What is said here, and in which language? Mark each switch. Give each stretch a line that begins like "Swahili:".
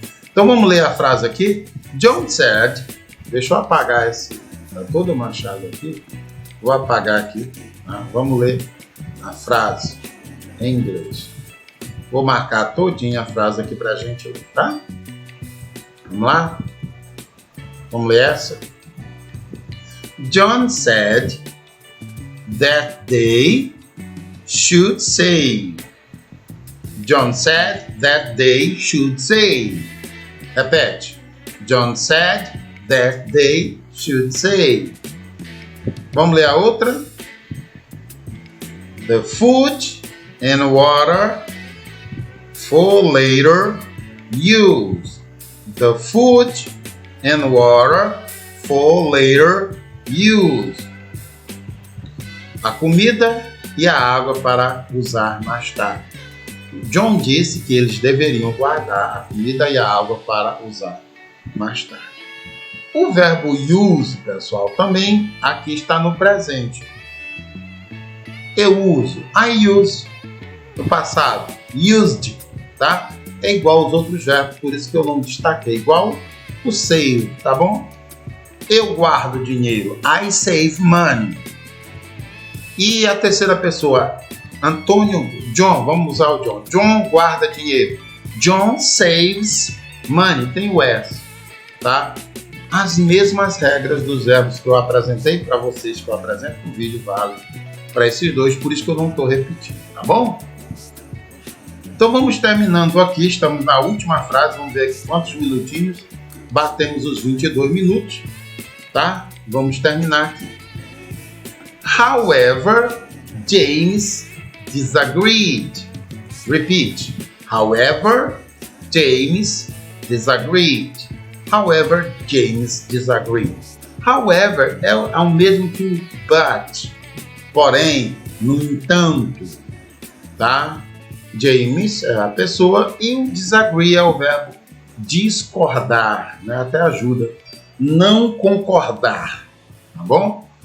Portuguese: Então vamos ler a frase aqui. John said, deixa eu apagar esse, tá todo manchado aqui, vou apagar aqui, tá? Vamos ler a frase em inglês. Vou marcar todinha a frase aqui pra gente ler, tá? Vamos lá? Vamos ler essa?
English: John said that they should say. John said that they should say.
Portuguese: Repete.
English: John said that they should say.
Portuguese: Vamos ler a outra?
English: The food and water for later use. The food and water for later use.
Portuguese: A comida e a água para usar mais tarde. John disse que eles deveriam guardar a comida e a água para usar mais tarde. O verbo use, pessoal, também aqui está no presente. Eu uso.
English: I use.
Portuguese: No passado. Used. Tá? É igual aos outros verbos, por isso que eu não destaquei. Igual o save, tá bom? Eu guardo dinheiro.
English: I save money.
Portuguese: E a terceira pessoa, Antônio, John, vamos usar o John. John guarda dinheiro.
English: John saves money.
Portuguese: Tem o S, tá? As mesmas regras dos verbos que eu apresentei para vocês, que eu apresento no vídeo, vale para esses dois, por isso que eu não estou repetindo, tá bom? Então vamos terminando aqui, estamos na última frase, vamos ver aqui quantos minutinhos, batemos os 22 minutos, tá? Vamos terminar aqui.
English: However, James disagreed. Repeat. However, James disagreed. However, James disagreed.
Portuguese: However é o mesmo que o but. Porém, no entanto, tá? James é a pessoa e o disagree é o verbo discordar, né? Até ajuda. Não concordar, tá bom?